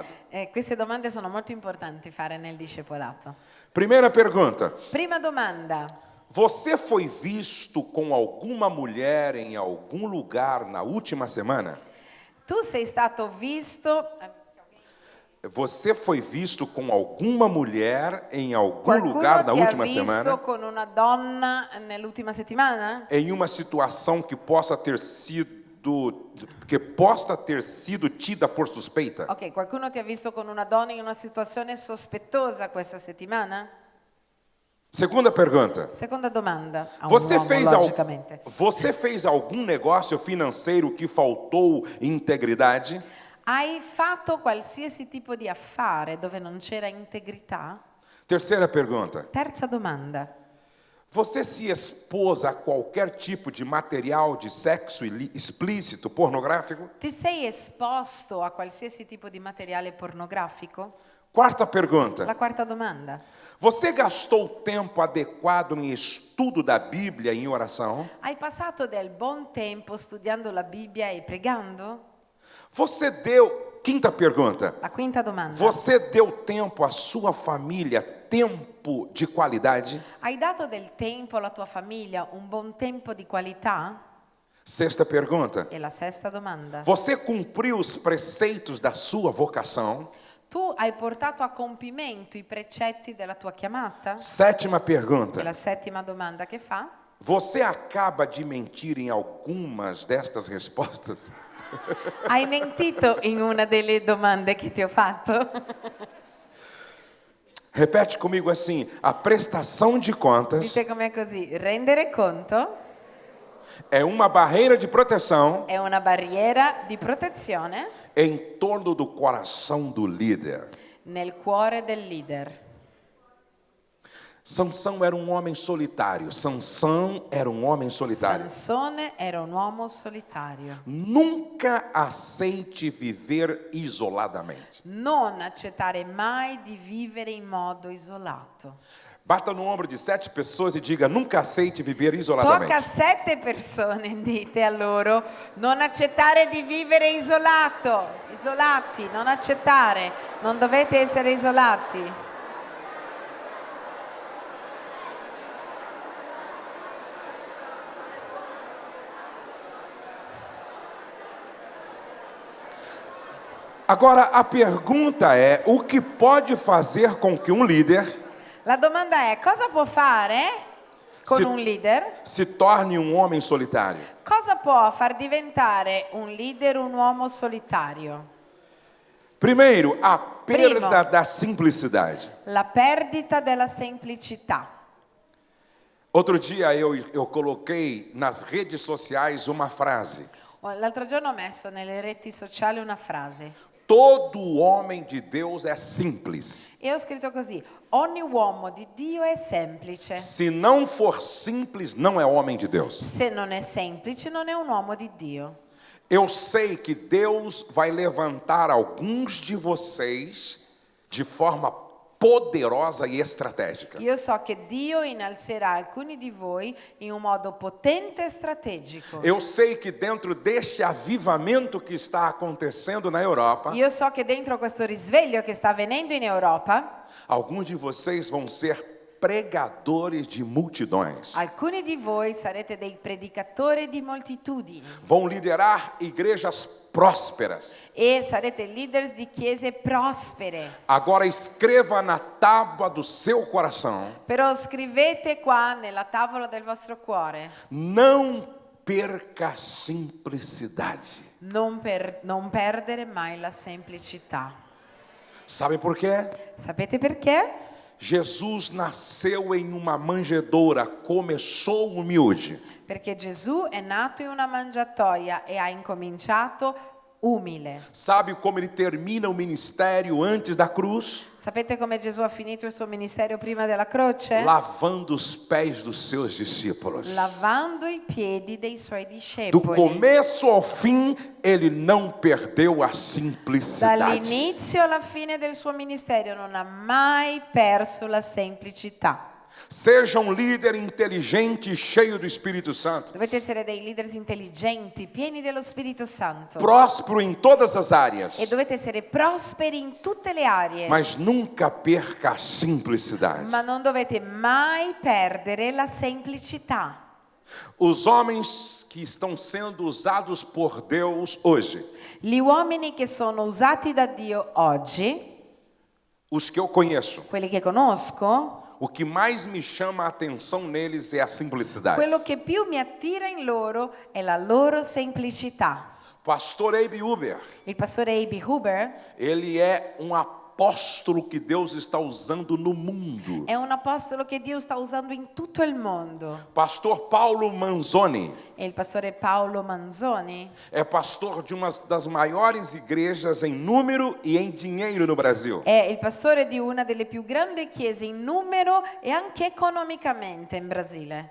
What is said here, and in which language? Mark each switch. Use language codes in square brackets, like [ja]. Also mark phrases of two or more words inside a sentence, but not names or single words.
[it] Queste domande sono molto importanti fare nel discepolato. [pt] Primeira pergunta: [it] Prima domanda: [pt] você foi visto com alguma mulher em algum lugar na última semana? [it] tu sei stato visto, [pt] Você foi visto com alguma mulher em algum [it] qualcuno [pt] lugar na [it] ti ha [pt] última [it] visto [pt] semana? [it] con una donna nell'ultima settimana? [pt] Em uma situação que possa ter sido tida por suspeita? [it] Ok, qualcuno ti ha visto con una donna in una situazione sospettosa questa settimana? [pt] Segunda pergunta: [it] Seconda domanda, a un [pt] você [it] uomo, logicamente. [pt] você fez algum negócio financeiro que faltou integridade? [it] Hai fatto qualsiasi tipo di affare dove non c'era integrità? [pt] Terceira pergunta: [it] Terza domanda. [pt] você se expôs a qualquer tipo de material de sexo explícito, pornográfico? [it] Ti sei esposto a qualsiasi tipo di materiale pornografico? [pt] Quarta pergunta: [it] La quarta domanda. [pt] você gastou tempo adequado em estudo da Bíblia e em oração? [it] Hai passato del buon tempo studiando la Bibbia e pregando? [pt] Você deu, quinta pergunta, [it] La quinta domanda. [pt] você deu tempo à sua família, tempo de qualidade? [it] Hai dato del tempo alla tua famiglia, un buon tempo di qualità? [pt] Sexta pergunta, [it] E la sesta domanda. [pt] você cumpriu os preceitos da sua vocação? [it] Tu hai portato a compimento i precetti della tua chiamata? [pt] Sétima [it] E [pt] pergunta, [it] la settima domanda che fa? [pt] você acaba de mentir em algumas destas respostas? [it] Hai mentito in una delle domande che ti ho fatto? [pt] Repete comigo assim: a prestação de contas [it] Dite com'è così, rendere conto [pt] é uma barreira de proteção [it] è una barriera di protezione [pt] em torno do coração do líder. [it] nel cuore del leader. [pt] Sansão era um homem solitário. Sansão era um homem solitário. [it] Sansone era un uomo solitario. [pt] Nunca aceite viver isoladamente. [it] Non accettare mai di vivere in modo isolato. [pt] Bata no ombro de 7 pessoas e diga: nunca aceite viver isoladamente. [it] Tocca a 7 persone, dite a loro, non accettare di vivere isolati, non accettare, non dovete essere isolati. [pt] Agora a pergunta é: o que pode fazer com que um líder [it] La domanda è, cosa può fare con un leader? [pt] se torne um homem solitário? [it] Cosa può far diventare un leader un uomo solitario? [pt] Primeiro, a perda [it] Primo. [pt] da simplicidade. [it] La perdita della semplicità. [pt] Outro dia eu coloquei nas redes sociais uma frase: [it] L'altro giorno ho messo nelle reti sociali una frase [pt] todo homem de Deus é simples. [it] e ho scritto così: ogni uomo di Dio è semplice. [pt] Se não for simples, não é homem de Deus. [it] Se non è semplice, non è un uomo di Dio. [pt] Eu sei que Deus vai levantar alguns de vocês de forma poderosa e estratégica. [it] Io so che Dio innalzerà alcuni di voi in un modo potente e strategico. [pt] Eu sei que dentro deste avivamento que está acontecendo na Europa, [it] Io so che dentro questo risveglio che sta avvenendo in Europa, [pt] alguns de vocês vão ser pregadores de multidões. [it] alcuni di voi sarete dei predicatori di moltitudini [pt] Vão liderar igrejas prósperas. [it] e sarete leaders di chiese prospere. [pt] Agora escreva na tábua do seu coração: [it] Però scrivete qua nella tavola del vostro cuore, [pt] não perca a simplicidade. [it] non perdere mai la semplicità. [pt] Sabe por quê? [it] Sapete perché? [pt] Jesus nasceu em uma manjedoura, começou humilde. [it] Perché Gesù è nato in una mangiatoia e ha incominciato umile. [pt] Sabe como ele termina o ministério antes da cruz? [it] Sapete come Gesù ha finito il suo ministero prima della croce? [pt] Lavando os pés dos seus discípulos. [it] Lavando i piedi dei suoi [pt] Do [it] discepoli. [pt] começo ao fim, ele não perdeu a simplicidade. [it] Dall'inizio alla fine del suo ministero non ha mai perso la semplicità. [pt] Seja um líder inteligente e cheio do Espírito Santo. [it] Dovete essere dei leaders intelligenti, pieni dello Spirito Santo. [pt] Próspero em todas as áreas. [it] E dovete essere prosperi in tutte le aree. [pt] Mas nunca perca a simplicidade. [it] Ma non dovete mai perdere la semplicità. [pt] Os homens que estão sendo usados por Deus hoje, [it] Gli uomini che sono usati da Dio oggi, [pt] os que eu conheço, [it] quelli che conosco, [pt] o que mais me chama a atenção neles é a simplicidade. [it] quello che più mi attira in loro è la loro semplicità. [pt] Pastor Abe Uber, [it] Il pastore A.B. Huber [pt] ele é um apóstolo que Deus está usando no mundo. [it] è un apostolo che Dio sta usando in tutto il mondo. [pt] Pastor Paulo Manzoni [it] E il pastore Paolo Manzoni [pt] é pastor de uma das maiores igrejas em número e em dinheiro no Brasil. [it] è il pastore di una delle più grandi chiese in numero e anche economicamente in Brasile.